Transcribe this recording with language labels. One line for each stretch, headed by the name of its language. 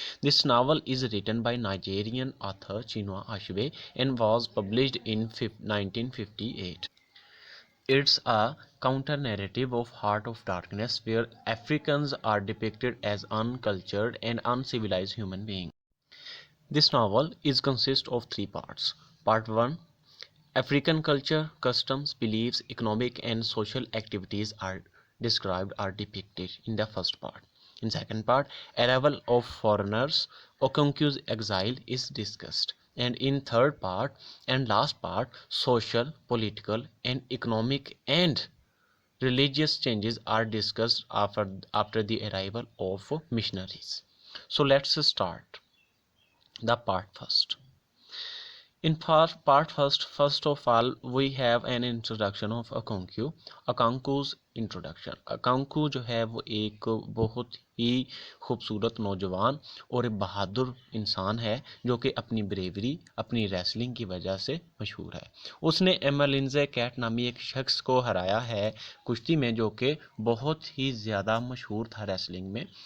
English: This novel is written by Nigerian author Chinua Achebe and was published in 1958۔ It's a counter-narrative of Heart of Darkness where Africans are depicted as uncultured and uncivilized human beings. This novel consists of three parts. Part 1. African culture, customs, beliefs, economic and social activities are described or depicted in the first part. In second part, arrival of foreigners, Okonku's exile is discussed. And in third part and last part, social, political and economic and religious changes are discussed after the arrival of missionaries. So let's start the part first. In part first of all, we have an introduction of Okonkwo. Okonkwu's introduction.
Urdu: Okonkwo جو ہے وہ ایک بہت ہی خوبصورت نوجوان اور بہادر انسان ہے جو کہ اپنی بریوری، اپنی ریسلنگ کی وجہ سے مشہور ہے۔ اس نے ایملنزے کیٹ نامی ایک شخص کو ہرایا ہے کشتی میں جو کہ بہت ہی زیادہ مشہور تھا ریسلنگ میں،